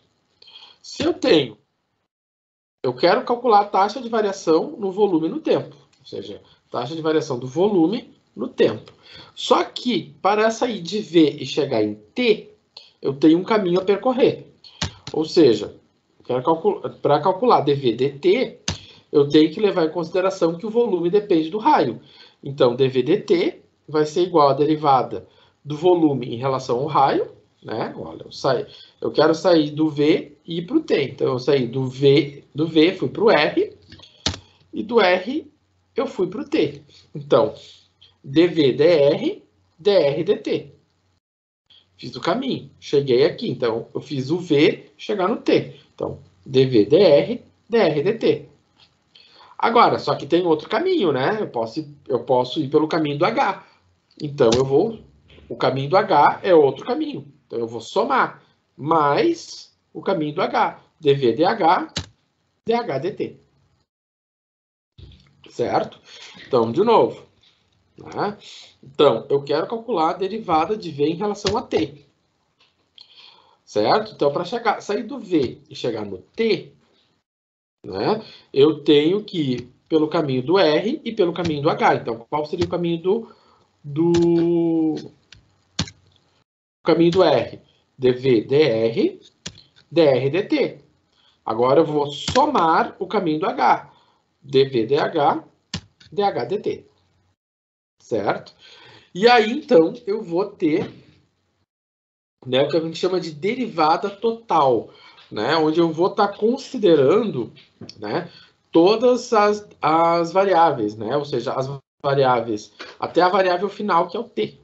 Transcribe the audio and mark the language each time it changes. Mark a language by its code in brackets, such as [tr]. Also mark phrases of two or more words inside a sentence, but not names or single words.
[pt] Se eu quero calcular a taxa de variação no volume no tempo. Ou seja, taxa de variação do volume no tempo. Só que, para sair de V e chegar em T, eu tenho um caminho a percorrer. Ou seja, para calcular dV dt, eu tenho que levar em consideração que o volume depende do raio. Então, dV dt vai ser igual à derivada do volume em relação ao raio, né? Olha, eu quero sair do V e ir para o T. Então, eu saí do V fui para o R, e do R eu fui para o T. Então, dV dr, dr dt. Fiz o caminho, cheguei aqui. Então, eu fiz o V chegar no T. Então, dV dr, dr dt. Agora, só que tem outro caminho, né? Eu posso ir pelo caminho do H. Então, o caminho do H é outro caminho. Então, eu vou somar mais o caminho do H. dV dH, dH dt. Certo? Então, de novo. Né? Então, eu quero calcular a derivada de V em relação a T. Certo? Então, para sair do V e chegar no T, né, eu tenho que ir pelo caminho do R e pelo caminho do H. Então, qual seria o caminho caminho do R? dV dr, dr dt. Agora eu vou somar o caminho do H. dV dH, dH dt. Certo? E aí, então, eu vou ter, né, o que a gente chama de derivada total, né, onde eu vou estar considerando, né, todas as variáveis, né, ou seja, as variáveis até a variável final, que é o t.